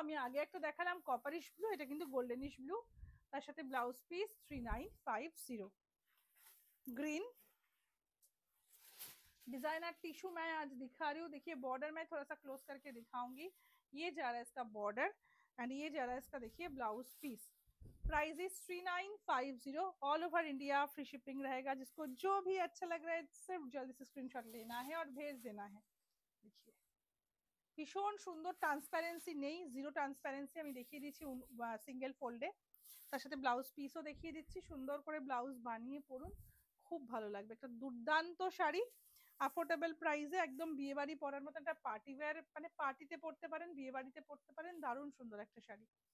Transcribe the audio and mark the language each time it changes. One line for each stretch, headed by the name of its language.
Bangla: আমি আগে একটা দেখালাম কপারিশ ব্লু, এটা কিন্তু গোল্ডেনিশ ব্লু। তার সাথে blouse piece 3950।
Hindi: Green designer tissue मैं आज दिखा रही हूँ। देखिए बॉर्डर में थोड़ा सा क्लोज करके दिखाऊंगी। ये जा रहा है इसका बॉर्डर एंड ये जा रहा है इसका, देखिए blouse piece. Price is 3950, all over India free shipping रहेगा। जिसको जो भी अच्छा लग रहा है सिर्फ जल्दी से स्क्रीनशॉट लेना है और भेज देना है। देखिए
Bangla: ভীষণ সুন্দর, ট্রান্সপারেন্সি নেই, জিরো ট্রান্সপারেন্সি। আমি দেখিয়ে দিচ্ছি সিঙ্গেল ফোল্ডে। তার সাথে ব্লাউজ পিসও দেখিয়ে দিচ্ছি। সুন্দর করে ব্লাউজ বানিয়ে পরুন, খুব ভালো লাগবে। একটা দুর্দান্ত শাড়ি, অ্যাফোর্ডেবল প্রাইসে, একদম বিয়ে বাড়ি পরার মতো একটা পার্টি ওয়্যার, মানে পার্টিতে পরতে পারেন, বিয়ে বাড়িতে পরতে পারেন। দারুণ সুন্দর একটা শাড়ি।